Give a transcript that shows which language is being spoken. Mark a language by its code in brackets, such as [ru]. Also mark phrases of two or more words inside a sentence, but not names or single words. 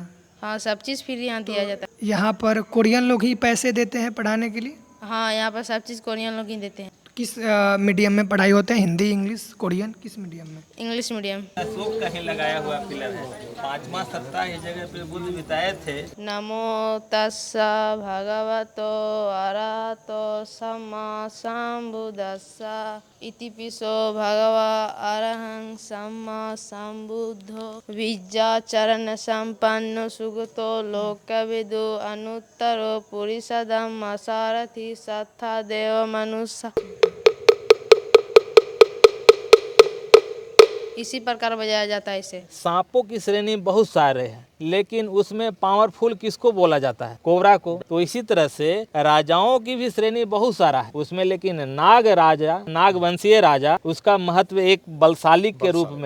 [hi] हाँ, सब चीज़ फ्री यहाँ दिया जाता है। यहाँ पर कोरियन लोग ही पैसे देते हैं पढ़ाने के लिए? हाँ, यहाँ पर सब चीज़ कोरियन लोग ही देते हैं। किस मीडियम में पढ़ाई होते हैं? हिंदी, इंग्लिश, कोरियन, किस मीडियम में? [en] English medium. [hi] अशोक का ही लगाया हुआ पिलर है। 5वां सप्ताह इस जगह पे बुद्ध बिताए थे। [pi] नमो तस्सा भगवतो अरहतो सम्मा सम्बुद्धस्सा इतिपिसो भगवा अरहं सम्मा सम्बुद्धो विद्याचरण संपन्नो सुगतो लोकविदु अनुत्तरो पुरुषधम्म सारथि सत्था देव मनुष्य। [hi] इसी प्रकार बजाया जाता है इसे। सांपों की श्रेणी बहुत सारे हैं, लेकिन उसमें पावरफुल किसको बोला जाता है? कोबरा को। तो इसी तरह से राजाओं की भी श्रेणी बहुत सारा है उसमें, लेकिन नाग राजा, नागवंशीय राजा, उसका महत्व एक बलशाली के रूप में।